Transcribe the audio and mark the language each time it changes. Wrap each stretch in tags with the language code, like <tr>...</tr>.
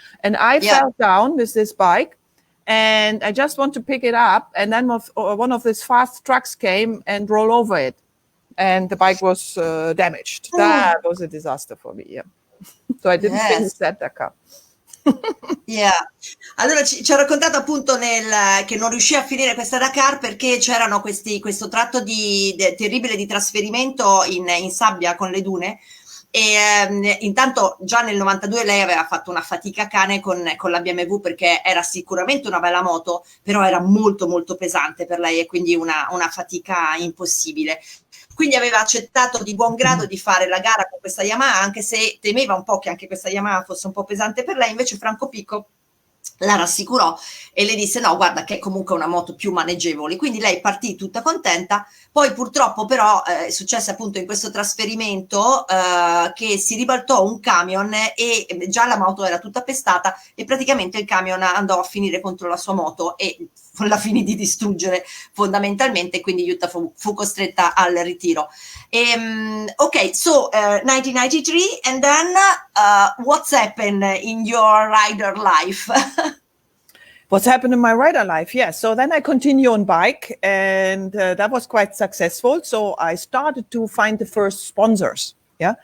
<en>And I fell down with this bike, and I just want to pick it up, and then one of these fast trucks came and rolled over it. And the bike was damaged. That was a disaster for me. Yeah. So I didn't finish that Dakar.</en> <it>Allora ci ha raccontato appunto che non riuscì a finire questa Dakar perché c'erano questo tratto terribile di trasferimento in sabbia con le dune. E intanto già nel 92 lei aveva fatto una fatica cane con la BMW perché era sicuramente una bella moto, però era molto molto pesante per lei e quindi una fatica impossibile. Quindi aveva accettato di buon grado di fare la gara con questa Yamaha, anche se temeva un po' che anche questa Yamaha fosse un po' pesante per lei. Invece Franco Picco la rassicurò e le disse no, guarda che è comunque una moto più maneggevole. Quindi lei partì tutta contenta. Poi purtroppo però è successo appunto in questo trasferimento che si ribaltò un camion e già la moto era tutta pestata e praticamente il camion andò a finire contro la sua moto e la finì di distruggere fondamentalmente, quindi Jutta fu costretta al ritiro.</it> <en>Ok, so 1993 and then what's happened in your rider life? What's happened in my rider life? Yes. So then I continue on bike, and that was quite successful. So I started to find the first sponsors. Yeah.</en>